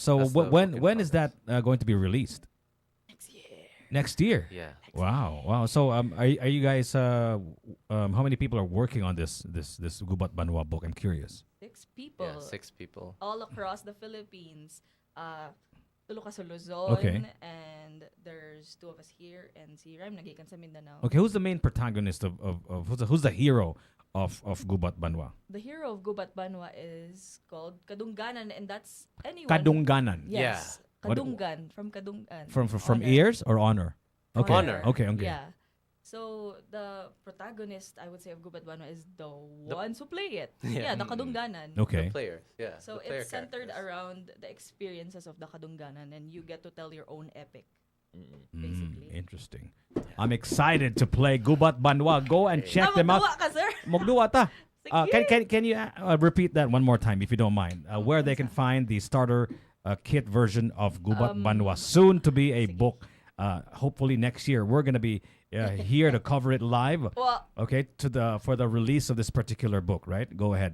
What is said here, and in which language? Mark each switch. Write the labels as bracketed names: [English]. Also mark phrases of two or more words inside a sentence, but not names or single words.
[English] so That's the when work in when is that going to be released? Next year. Next year. Yeah. Wow. So are you guys how many people are working on this Gubat Banwa book? I'm curious. 6 people. Yeah, 6 people. All across the Philippines. [Cebuano] Tulo ka sa Luzon. [English] Okay. And there's 2 of us here. [Cebuano] And si Rhyme nagikan sa Mindanao. [English] Okay, who's the main protagonist of who's the hero of Gubat Banwa? The hero of Gubat Banwa is called Kadungganan. And that's anyone. Kadungganan. Yes. What- Kadunggan. From Kadungan. From Honor. ears or honor? From Okay. Honor. Okay. Yeah. So the protagonist, I would say, of Gubat Banwa is the ones who play it. Yeah. Yeah, the Kadungganan. Okay. The players. Yeah. So the player it's centered characters. around the experiences of the Kadungganan, and you get to tell your own epic, Mm. basically. Interesting. I'm excited to play Gubat Banwa. Go and check them out. [Cebuano] Namatuwa ka, sir. Mogduwa ta. Sige. [English] Can you repeat that one more time if you don't mind? Where they can find the starter kit version of Gubat Banwa, soon to be a book. Hopefully next year we're gonna be here to cover it live. Well, Okay, for the release of this particular book, right? Go ahead.